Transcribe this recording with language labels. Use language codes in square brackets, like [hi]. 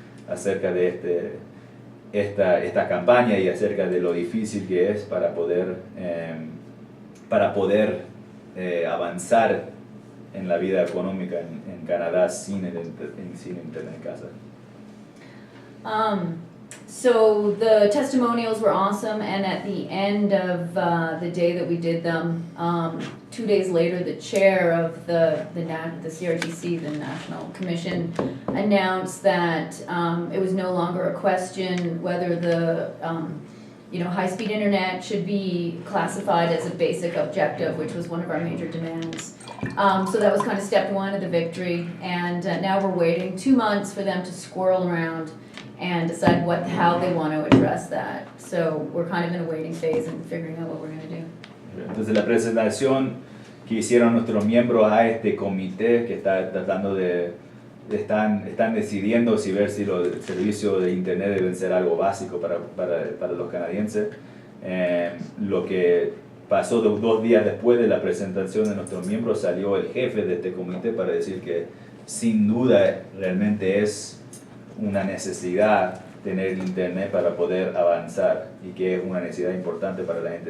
[es] acerca de esta campaña y acerca de lo difícil que es para poder avanzar en la vida económica en Canadá sin internet en casa. [en] So the testimonials were awesome, and at the end of the day that we did them, 2 days later, the chair of the CRTC, the National Commission, announced that it was no longer a question whether the high-speed internet should be classified as a basic objective, which was one of our major demands. So that was kind of step one of the victory, and now we're waiting 2 months for them to squirrel around and decide how they want to address that. So we're kind of in a waiting phase and figuring out what we're going to do. [es] Entonces la presentación que hicieron nuestros miembros a este comité que está tratando están decidiendo ver si los servicios de internet deben ser algo básico para los canadienses. Lo que pasó 2 días después de la presentación de nuestros miembros, salió el jefe de este comité para decir que sin duda realmente es una necesidad tener internet para poder avanzar y que es una necesidad importante para la gente.